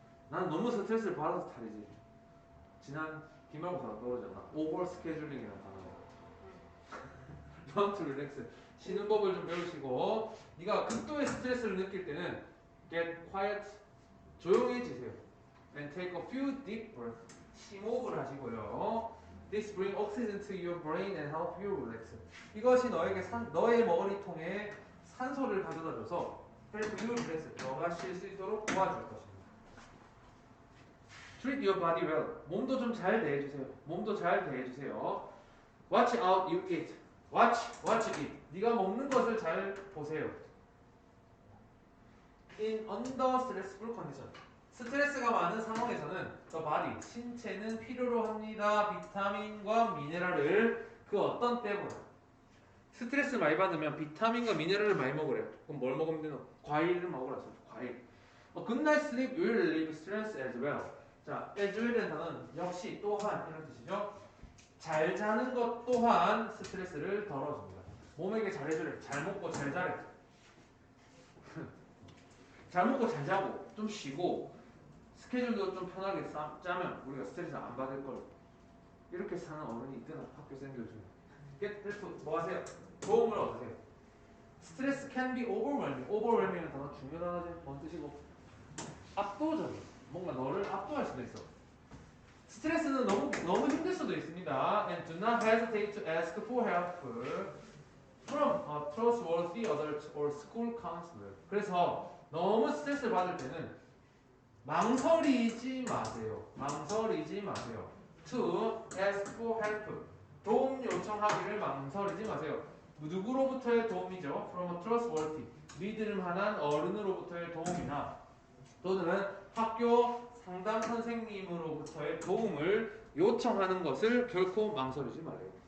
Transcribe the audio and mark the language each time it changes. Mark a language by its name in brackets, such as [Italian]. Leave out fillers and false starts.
[Korean] 난 너무 스트레스를 받아서 탈이지. 지난 기말고사가 떨어졌나? 오버 스케줄링이라는 단어가. [English] Learn to relax [Korean] 쉬는 법을 좀 배우시고 네가 극도의 스트레스를 느낄 때는 [English] get quiet [Korean] 조용해지세요. [English] And take a few deep breaths [Korean] 심호흡을 하시고요. [English] This brings oxygen to your brain and help you relax. [Korean] 이것이 너에게 너의 머리통에 산소를 가져다줘서 [English] help you relax. [Korean] 너가 쉴 수 있도록 도와줄 것입니다. [English] Treat your body well. [Korean] 몸도 좀 잘 대해주세요. 몸도 잘 대해주세요. [English] Watch out you eat. Watch it. [Korean] 네가 먹는 것을 잘 보세요. [English] In under stressful condition. [Korean] 스트레스가 많은 상황에서는 [English] the body, [Korean] 신체는 필요로 합니다. 비타민과 미네랄을 그 어떤 때보다. 스트레스 많이 받으면 비타민과 미네랄을 많이 먹으래요. 그럼 뭘 먹으면 되노? 과일을 먹으라서 과일. [English] A good night's sleep will relieve stress as well. [Korean] 자, as well이라는 단어는 역시 또한 이런 뜻이죠. 잘 자는 것 또한 스트레스를 덜어줍니다. 몸에게 잘해주래. 잘 먹고 잘 자래. 잘 먹고 잘 자고 좀 쉬고 스케줄도 좀 편하게 짜면 우리가 스트레스 안 받을 걸. 이렇게 사는 어른이 있거나 학교생들 중에 [English] get help [Korean] 뭐 하세요? 도움을 얻으세요. [English] 스트레스 can be overwhelming. [Korean] overwhelming은 단어 중요한 단어지. 뭔 뜻이고? 압도적인. 뭔가 너를 압도할 수도 있어. 스트레스는 너무 힘들 수도 있습니다. [English] And do not hesitate to ask for help from a trustworthy adult or school counselor. [Korean] 그래서 너무 스트레스를 받을 때는 망설이지 마세요. 망설이지 마세요. [English] To ask for help. [Korean] 도움 요청하기를 망설이지 마세요. 누구로부터의 도움이죠? [English] From a trustworthy. [Korean] 믿을만한 어른으로부터의 도움이나 또는 학교 상담 선생님으로부터의 도움을 요청하는 것을 결코 망설이지 말아요.